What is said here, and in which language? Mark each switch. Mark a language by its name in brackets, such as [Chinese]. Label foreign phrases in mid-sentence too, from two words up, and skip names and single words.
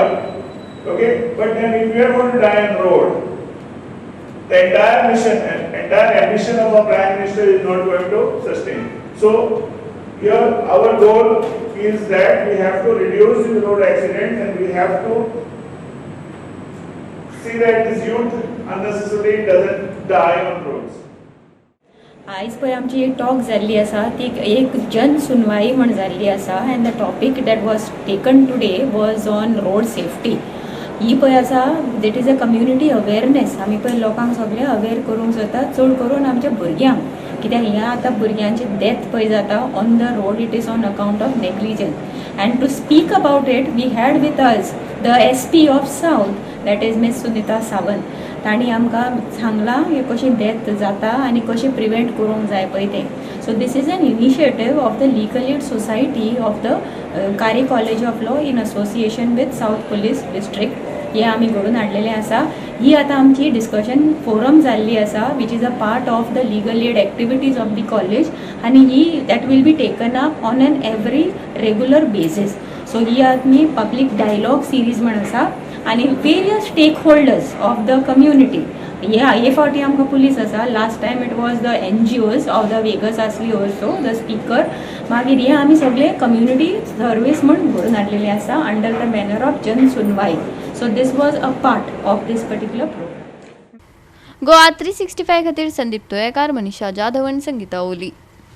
[English] Okay, but then if we are going to die on road, the entire mission and entire ambition of our Prime Minister is not going to sustain. So here our goal is that we have to reduce the road accidents and we have to see that this youth unnecessarily doesn't die on roads. [Konkani] आयज पळय आमची एक टॉक जाल्ली आसा ती एक जन सुनवाई म्हण जाल्ली आसा [English] and the topic that was taken today was on road safety. [Konkani] ही पळय आसा [English] that is a community awareness. [Konkani] आमी पळय लोकांक सगळे अवेर करूंक सोदता, चड करून आमच्या भुरग्यांक, कित्याक हिंगा आतां भुरग्यांचे डेथ पळय जाता [English] on the road. it is on account of negligence and to speak about it we had with us the SP of South, that is Miss Sunita Sawant. [Konkani] तांणी आमकां सांगलां की कशी डेथ जाता आनी कशें प्रिवेंट करूंक जाय पळय तें. [English] so this is an initiative of the Legal Aid Society of the Kare College of Law in association with South Police District. [Konkani] हे आमी घडून हाडलेलें आसा. ही आतां आमची डिस्कशन फोरम जाल्ली आसा [English] which is a part of the legal aid activities of the college [Konkani] आनी ही [English] that will be taken up on an every regular basis. सो [Konkani] ही आमी [English] public dialogue series [Konkani] म्हण आसा आनी [English] various stakeholders of the community. [Konkani] हे फावटी आमकां पुलीस आसा. [English] last time it was the NGOs of the Vegas आसली also the speaker. [Konkani] मागीर हे आमी सगळे [English] community service [Konkani] म्हण घडोवन हाडलेले आसा [English] under the banner of [Konkani] जन सुनवाई. [English] so this was a part of this particular program. [Konkani] गोवा 365 खातीर संदीप तोयेकार, मनीषा जाधव आनी संगीता ओली.